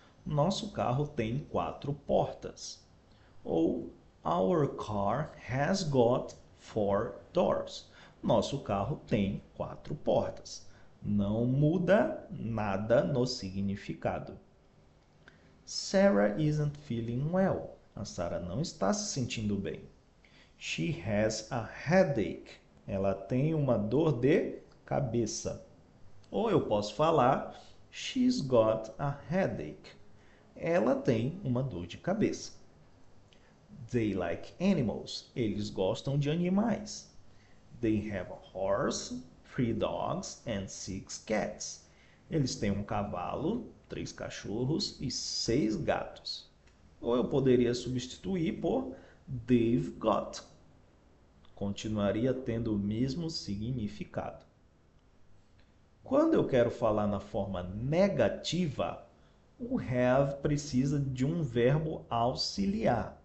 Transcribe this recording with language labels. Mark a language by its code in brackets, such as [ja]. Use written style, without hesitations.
[pt] Nosso carro tem quatro portas. [en] Ou Our car has got four doors. [pt] Nosso carro tem quatro portas. Não muda nada no significado. [en] Sarah isn't feeling well. [pt] A Sarah não está se sentindo bem. [en] She has a headache. [pt] Ela tem uma dor de cabeça. Ou eu posso falar [en] She's got a headache. [pt] Ela tem uma dor de cabeça. [en] They like animals. [pt] Eles gostam de animais. [en] They have a horse, 3 dogs and 6 cats. [pt] Eles têm um cavalo, 3 cachorros e 6 gatos. Ou eu poderia substituir por [en] they've got. [pt] Continuaria tendo o mesmo significado. Quando eu quero falar na forma negativa, o have precisa de um verbo auxiliar.